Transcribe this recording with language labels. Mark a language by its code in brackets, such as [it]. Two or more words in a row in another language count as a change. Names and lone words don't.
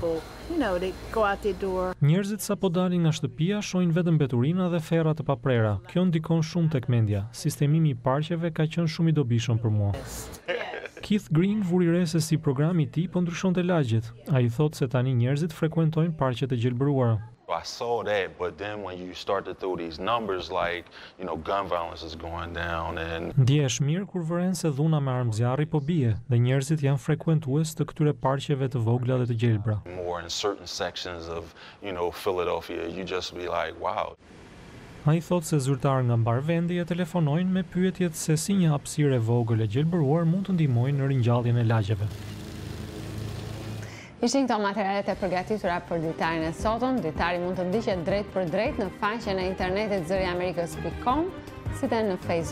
[sq] Njerëzit sapo dalin nga shtëpia shohin vetëm mbeturina dhe ferra të paprera. Kjo ndikon shumë tek mendja. Sistemimi i parqeve ka qenë shumë i dobishëm për mua. Keith Green vuri re se si programi i tij po ndryshonte lagjet. Ai thotë se tani njerëzit frekuentojnë parqet e gjelbëruara. [en] I saw that, but then when you start to throw these numbers like, gun violence is going down and [sq] Ndjehesh mirë kur vëren se dhuna me armëzjarri po bie dhe njerëzit janë frekuentues të këtyre parqeve të vogla dhe të gjelbra. [en] More in certain sections of, Philadelphia, you just be like, wow. [sq] Ai thotë se zyrtarë nga mbar vendi e telefonojnë me pyetjet se si një hapësirë e vogël e gjelbëruar mund të ndihmojnë në ringjalljen e lagjeve. Ishin këto materialet e përgatitura për ditarin e sotëm. Ditari mund të ndiqet drejt për drejt në faqen e internetit zëriamerikës.com, si dhe në Facebook.